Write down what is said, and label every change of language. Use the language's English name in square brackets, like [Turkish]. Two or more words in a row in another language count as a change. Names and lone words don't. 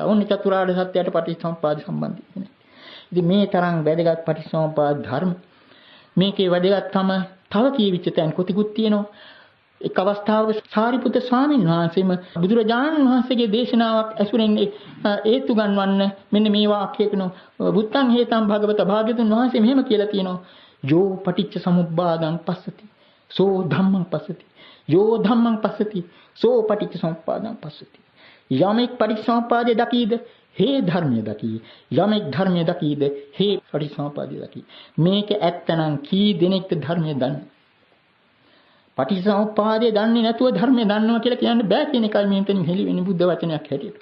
[Sinhala] ඔන්න චතුරාර්ය සත්‍යයට පටිච්චසමුප්පාද සම්බන්ධයි කියන්නේ. ඉතින් මේ තරම් වැදගත් පටිච්චසමුප්පාද ධර්ම මේකේ වැදගත්කම තව කීවිච්ච තැන් කොතිකුත් තියෙනවා. එක් අවස්ථාවක සාරිපුත්‍ර ස්වාමීන් වහන්සේම බුදුරජාණන් වහන්සේගේ දේශනාවක් ඇසුරෙන් හේතු ගන්වන්න මෙන්න මේ වාක්‍යය කියනවා. [Pali] බුත්තං හේතං භගවත [Sinhala] භාග්‍යතුන් වහන්සේ මෙහෙම කියලා තියෙනවා. [Pali] යෝ පටිච්ච සමුප්පාදං පස්සති සෝ ධම්මං පස්සති යෝ ධම්මං පස්සති සෝ පටිච්ච සමුප්පාදං පස්සති. [Sinhala] යමෙක් පටිච්ච සමුප්පාදය දකීද හේ ධර්මය දකී. යමෙක් ධර්මය දකීද හේ පටිච්ච සමුප්පාදය දකී. මේක ඇත්තනම් කී දෙනෙක්ද ධර්මය දන්නේ? පටිච්චසමුප්පාදය දන්නේ නැතුව ධර්මය දන්නවා කියලා කියන්න බෑ කියන එකයි මෙතනින් හෙළි වෙන්නේ බුද්ධ වචනයක් හැටියට.